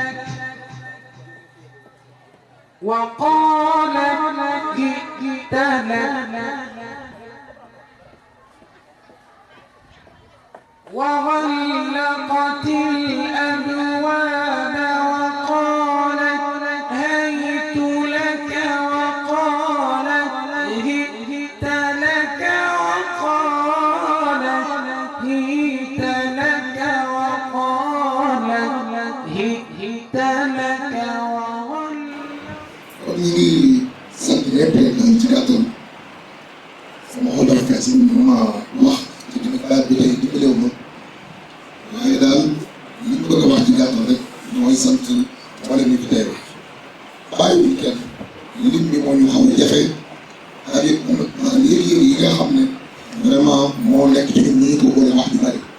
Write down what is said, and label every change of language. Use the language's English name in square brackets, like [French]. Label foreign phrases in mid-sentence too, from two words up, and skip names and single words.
[Arabic] وقالت جئت لك وغلقت الأبواب وقالت هيت لك وقالت هئت لك وقالت هئت لك وقالت هئت لك [Wolof] kon ñu ngi sant ñëpp rek daal ci gàttal sama xol dafa fees ma wax ci tamit baat bi tey dimbalewu ma waaye daal li ñu bëgg a wax ci gàttal rek mooy sant wala ñu fi teew bàyyiwuñ kenn lim bi moo ñu xaw a jafe ak it maanaam yëg-yëg yi nga xam ne vraiment moo nekk ci ñun ñu ko boole wax ju bari